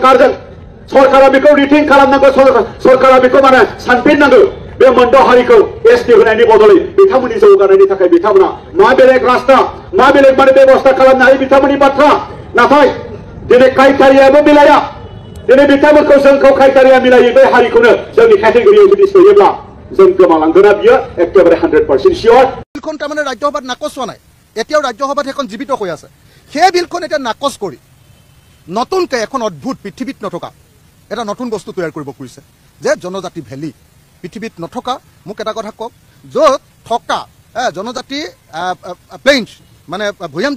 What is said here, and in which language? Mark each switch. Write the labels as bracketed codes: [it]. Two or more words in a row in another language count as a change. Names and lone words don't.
[brx] सरकारा बेखौ रिथिं खालामनांगौ सरकारा बेखौ माने सानफिननांगौ बे मोनद' हारिखौ ST होनायनि बदलै बिथांमोननि जौगानायनि थाखाय बिथांमोना मा बेलेग रास्ता मा बेलेग माने बेबस्था खालामनो हायो बिथांमोननि बाथ्रा नाथाय दिनै क्राइटेरियाबो मिलाया दिनै बिथांमोनखौ जोंखौ क्राइटेरिया मिलायै बे हारिखौनो जोंनि केटेगरियाव जुदि सोयोब्ला जों गोमालांगोना बियो एकेबारे 100% सियर [as] বিলখন তাৰমানে ৰাজ্যসভাত নাকচ হোৱা নাই এতিয়াও ৰাজ্যসভাত এখন জীৱিত হৈ আছে সেই বিলখন এতিয়া নাকচ কৰি নতুনকৈ এখন অদ্ভুত পৃথিৱীত নথকা এটা নতুন বস্তু তৈয়াৰ কৰিব খুজিছে যে জনজাতি ভেলী পৃথিৱীত নথকা মোক এটা কথা কওক য'ত থকা জনজাতি প্লেইনছ মানে ভৈয়াম